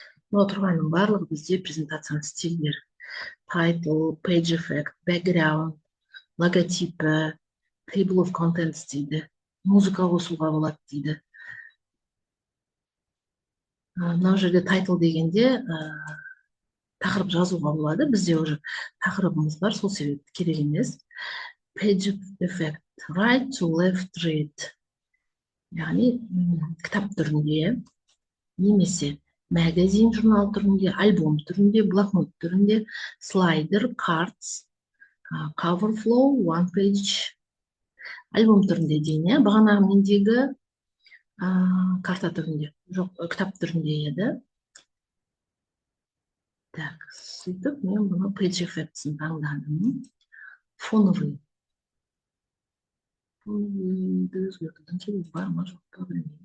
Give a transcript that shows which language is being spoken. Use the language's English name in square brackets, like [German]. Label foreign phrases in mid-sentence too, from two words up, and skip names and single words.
[Kazakh] мына тұрғанның барлығы бізде презентацияның стильдері. [English] Title, page effect, background, логотипі, table of contents [Kazakh] дейді, музыка қосуға болады дейді. Мына жерде title дегенде тақырып жазуға болады. Бізде уже тақырыбымыз бар, сол себепті керек емес. [English] Page effect, right to left read. [Kazakh] Яғни кітап түрінде, немесе магазин журнал түрінде, альбом түрінде, блокнот түрінде, слайдер, [English] cards, cover flow, one page. [Kazakh] Альбом түрінде дейін, бағанағы мендегі карта түрінде, жоқ, кітап түрінде еді. Так, сөйтіп мен бұны [English] page effect'ін [Kazakh] таңдадым. Фоновый. Фоновыйды өзгертудің керегі бар ма, жоқ па, білмеймін.